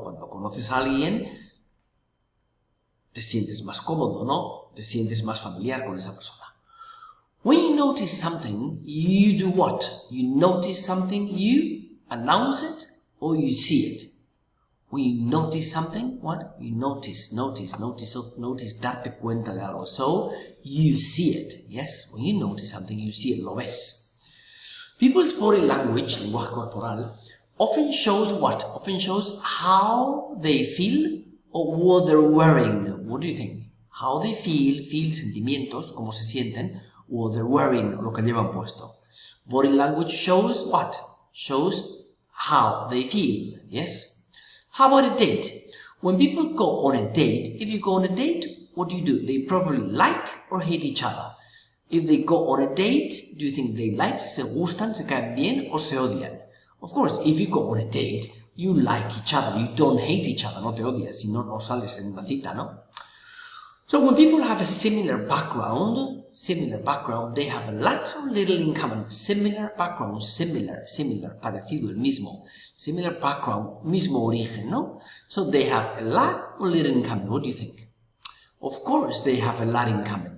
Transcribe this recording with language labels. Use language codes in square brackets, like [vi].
[es] Cuando conoces a alguien, te sientes más cómodo, ¿no? Te sientes más familiar con esa persona. [en] When you notice something, you do what? You notice something, you announce it, or you see it. When you notice something, what? You notice, [es] darte cuenta de algo. [en] So, you see it, yes? When you notice something, you see it, [es] lo ves. [en] People's body language, [es] lenguaje corporal, [en] often shows what? Often shows how they feel or what they're wearing. What do you think? How they feel [es] sentimientos, cómo se sienten, [en] what they're wearing, [es] lo que llevan puesto. [en] Body language shows what? Shows how they feel, yes? How about a date? When people go on a date, if you go on a date, what do? They probably like or hate each other. If they go on a date, do you think they like, [es] se gustan, se caen bien, o se odian? [en] Of course, if you go on a date, you like each other, you don't hate each other, [es] no te odias, si no, no sales en una cita, ¿no? [en] So when people have a similar background, they have a lot or little in common. Similar background, similar, [es] parecido, el mismo. [en] Similar background, [es] mismo origen, ¿no? [en] So they have a lot or little in common. What do you think? Of course they have a lot in common.